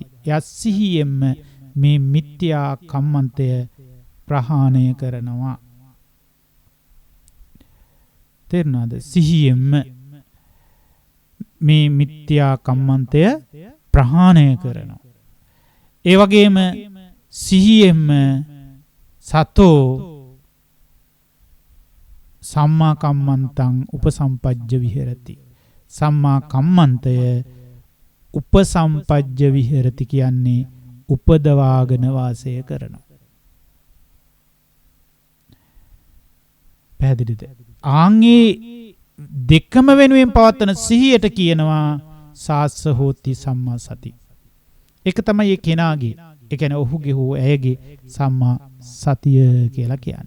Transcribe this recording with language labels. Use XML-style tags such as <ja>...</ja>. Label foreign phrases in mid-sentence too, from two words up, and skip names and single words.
<si>එයා සිහියෙන්ම මේ මිත්‍යා කම්මන්තය ප්‍රහාණය කරනවා. තේරුණාද? සිහියෙන්ම මේ මිත්‍යා කම්මන්තය ප්‍රහාණය කරනවා. ඒ වගේම සිහියෙන්ම</si> <pi>සතෝ සම්මා කම්මන්තං උපසම්පජ්ජ විහෙරති.</pi> <si>සම්මා කම්මන්තය</si> <pi>උපසම්පජ්ජ විහෙරති</pi> <si>කියන්නේ උපදවාගෙන වාසය කරනවා. පැහැදිලිද? ආන්ගේ දෙකම වෙනුවෙන් පවත්වන සිහියට කියනවා</si> <pi>සාස්ස හෝති සම්මා සති.</pi> <si>ඒක තමයි ඒ කෙනාගේ ඒ කියන්නේ ඔහුගේ හෝ ඇයගේ සම්මා සතිය කියලා කියන්නේ.</si>